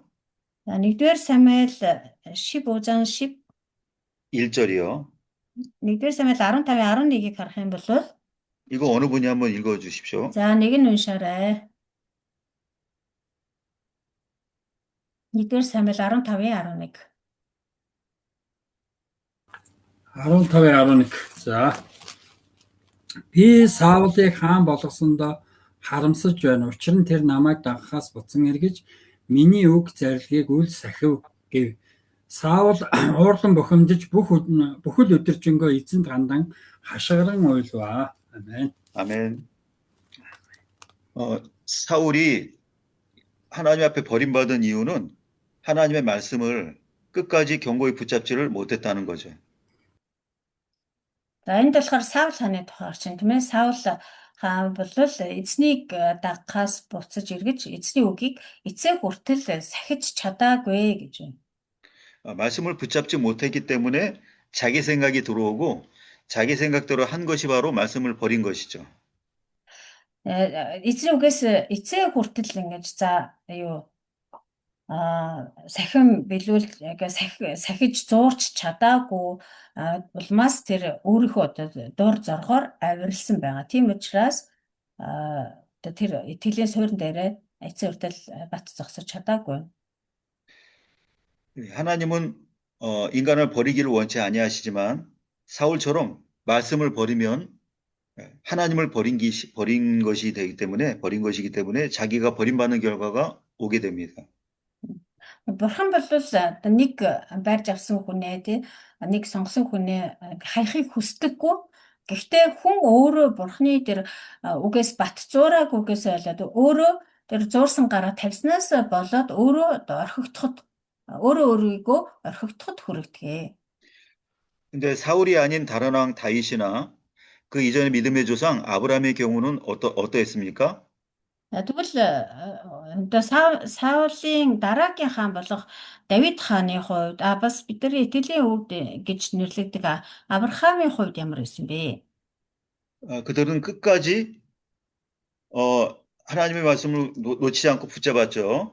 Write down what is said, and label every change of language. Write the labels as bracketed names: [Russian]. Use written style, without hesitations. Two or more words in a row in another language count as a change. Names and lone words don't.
[Mongolian] 1-р Самуэль 15장 [Korean] 11절이요. [Mongolian] 1-р Самуэль 15-11-ийг харах юм бол [Korean] 이거 어느 분이 한번 읽어 주십시오. [Mongolian] За нэг нь уншаарай. 1-р Самуэль 15-11. 15-11. За. Би Саулыг хаан болгосондоо харамсаж байна. Учир нь тэр намайг дагахаас буцан эргэж миний үг зарилгийг үл сахив гэв. Саул уурлан бухимдаж бүхэл өдөржингөө эзэнт гандан хашгиран уйлваа. [Korean] 아멘. 아멘. 사울이 하나님 앞에 버림받은 이유는 하나님의 말씀을 끝까지 견고히 붙잡지를 못했다는 거죠. [Mongolian] За энд болохоор Саул хааны тухай орчин тийм ээ. Саул хаан бол эзнийг дагахаас буцаж эргэж эзний үгийг эцээ хүртэл сахиж чадаагүй гэж байна. [Korean] 말씀을 붙잡지 못했기 때문에 자기 생각이 들어오고 자기 생각대로 한 것이 바로 말씀을 버린 것이죠. [Mongolian] Эзний үгээс эцээ хүртэл ингэж за юу сахин сахиж зуурч чадаагүй улмаас тэр өөрийнхөө дур зоргоор авирлсан байгаа. Тийм учраас тэр итгэлийн суурин дээрээ эцсийн хүртэл бат зогсож чадаагүй. [Korean] 하나님은 인간을 버리기를 원치 아니하시지만 사울처럼 말씀을 버리면 하나님을 버린 것이 되기 때문에 버린 것이기 때문에 자기가 버림받는 결과가 오게 됩니다. [Mongolian] Бурхан бол нэг байрж авсан хүнээ тий нэг сонгосон хүнээ хайхыг хүсдэггүй. Гэхдээ хүн өөрөө Бурханы тэр үгээс бат зуураагүйгээс болоод өөрөө тэр зуурсан гараа тавьснаас болоод өөрөө өөрийгөө орхигдоход хүрэгдэгэ. [Korean] 근데 사울이 아닌 다른 왕 다윗이나 그 이전의 믿음의 조상 아브라함의 경우는 어떠했습니까? [Mongolian] Тэгвэл Саулийн дараагийн хаан болох Давид хааны хувьд бас бидний итгэлийн өвд гэж нэрлэгдэг Авраамийн хувьд ямар байсан бэ? [Korean] 그들은 끝까지 하나님의 말씀을 놓치지 않고 붙잡았죠.